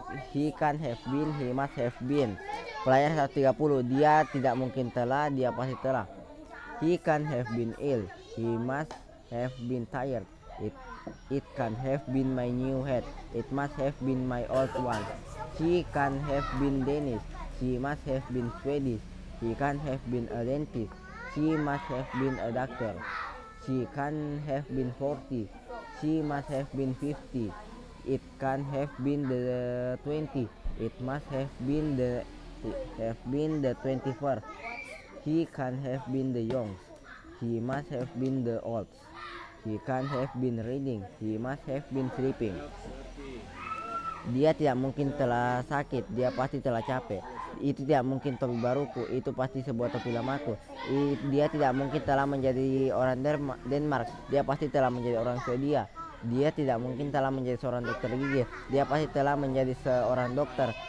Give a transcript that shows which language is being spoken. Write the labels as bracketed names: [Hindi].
[English] He can have been, he must have been. [Indonesian] Pelajaran 130. Dia tidak mungkin telah, dia pasti telah. [English] He can have been ill, he must have been tired. It can have been my new hat, it must have been my old one. She can have been Danish, she must have been Swedish. He can have been a dentist, she must have been a doctor. She can have been 40, she must have been 50. It can have been the 20, it must have been the 21st. He can have been the young, he must have been the old. He can have been reading, he must have been sleeping. [Indonesian] Dia tidak mungkin telah sakit, dia pasti telah capek. Itu tidak mungkin topi baruku, itu pasti sebuah topi lamaku. Dia tidak mungkin telah menjadi orang Denmark, dia pasti telah menjadi orang Swedia. Dia tidak mungkin telah menjadi seorang dokter gigi, dia pasti telah menjadi seorang dokter.